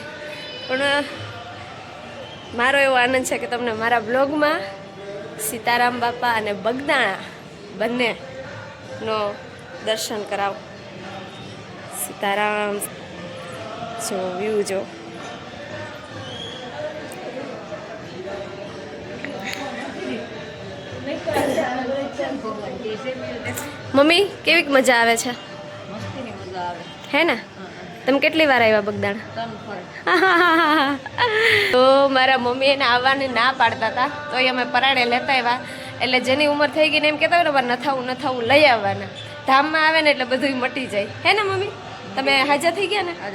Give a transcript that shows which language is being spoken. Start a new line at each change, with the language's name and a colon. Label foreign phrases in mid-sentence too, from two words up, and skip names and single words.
Gujarati: પણ મારો એવો આનંદ છે કે તમને મારા બ્લોગમાં સીતારામ બાપા અને બગદાણા બંનેનો દર્શન કરાવ। સીતારામ જો વ્યૂ જો। મમ્મી કેવી મજા આવે છે?
Hindi: है ना? तुम
Gujarati: કેટલી વાર આવ્યા બગદાણા? તો મારા મમ્મી એને આવવાને ના પાડતા હતા, તો અમે પરાણે લેતા આવ્યા। એટલે જેની ઉંમર થઈ ગઈ ને એમ કહેતા હોય ને ન થવું લઈ આવવાના। ધામમાં આવે ને એટલે બધું મટી જાય। હે ને મમ્મી? તમે હાજર થઈ ગયા ને?